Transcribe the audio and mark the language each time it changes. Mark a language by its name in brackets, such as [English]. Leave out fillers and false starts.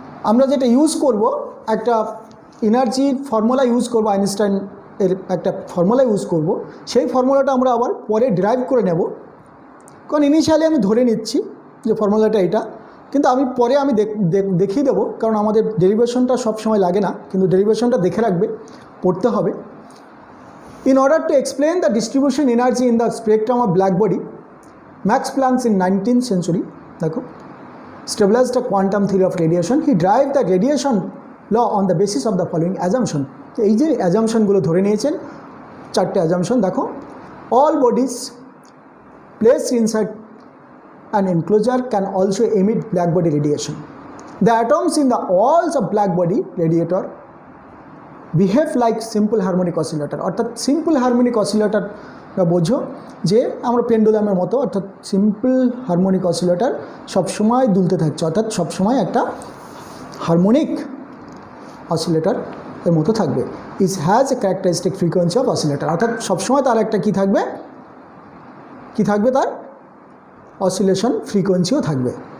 [Bangla] আমরা যেটা ইউজ করব, একটা এনার্জির ফর্মুলা ইউজ করব, আইনস্টাইন এর একটা ফর্মুলা ইউজ করব, সেই ফর্মুলাটা আমরা আবার পরে ডেরাইভ করে নেব। কারণ ইনিশিয়ালি আমি ধরে নিচ্ছি যে ফর্মুলাটা এটা, কিন্তু আমি পরে আমি দেখিয়ে দেবো, কারণ আমাদের ডেরিভেশনটা সবসময় লাগে না, কিন্তু ডেরিভেশনটা দেখে রাখবে, পড়তে হবে। [English] In order to explain the distribution energy in the spectrum of black body, Max Planck in 19th century, দেখো, stabilized the quantum theory of radiation. He derived the radiation law on the basis of the following assumption. [Bangla] এই যে অ্যাজামশনগুলো ধরে নিয়েছেন, চারটে assumption দেখো। [English] All bodies placed inside an enclosure can also emit black body radiation. The atoms in the walls of black body radiator behave like simple harmonic oscillator. [Bangla] অর্থাৎ simple harmonic অসিলেটরটা বোঝো যে আমরা পেন্ডুলামের মতো, অর্থাৎ সিম্পল হারমোনিক অসিলেটর সবসময় দুলতে থাকছে, অর্থাৎ সবসময় একটা হারমোনিক অসিলেটর এর মতো থাকবে। [English] is has a characteristic frequency of oscillator, [Bangla] অর্থাৎ সবসময় তার একটা কি থাকবে তার অসিলেশন ফ্রিকোয়েন্সিও থাকবে।